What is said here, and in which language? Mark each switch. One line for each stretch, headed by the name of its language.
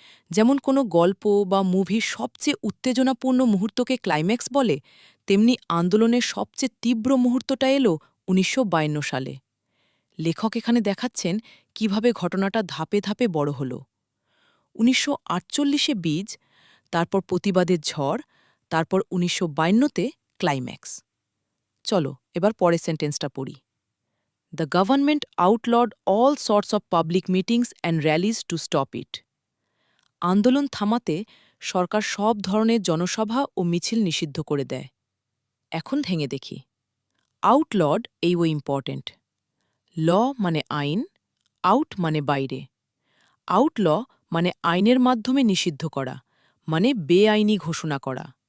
Bangla: যেমন কোনো গল্প বা মুভির সবচেয়ে উত্তেজনাপূর্ণ মুহূর্তকে ক্লাইম্যাক্স বলে, তেমনি আন্দোলনের সবচেয়ে তীব্র মুহূর্তটা এলো 1952 সালে। লেখক এখানে দেখাচ্ছেন কিভাবে ঘটনাটা ধাপে ধাপে বড় হল। 1948-এ বীজ, তারপর প্রতিবাদের ঝড়, তারপর 1952-তে ক্লাইম্যাক্স। চলো এবার পরের সেন্টেন্সটা পড়ি।
English: The government outlawed all sorts of public meetings and rallies to stop it.
Bangla: আন্দোলন থামাতে সরকার সব ধরনের জনসভা ও মিছিল নিষিদ্ধ করে দেয়। এখন ভেঙে দেখি। আউটলড এই ইম্পর্টেন্ট। ল মানে আইন, আউট মানে বাইরে। আউটল মানে আইনের মাধ্যমে নিষিদ্ধ করা, মানে বেআইনি ঘোষণা করা।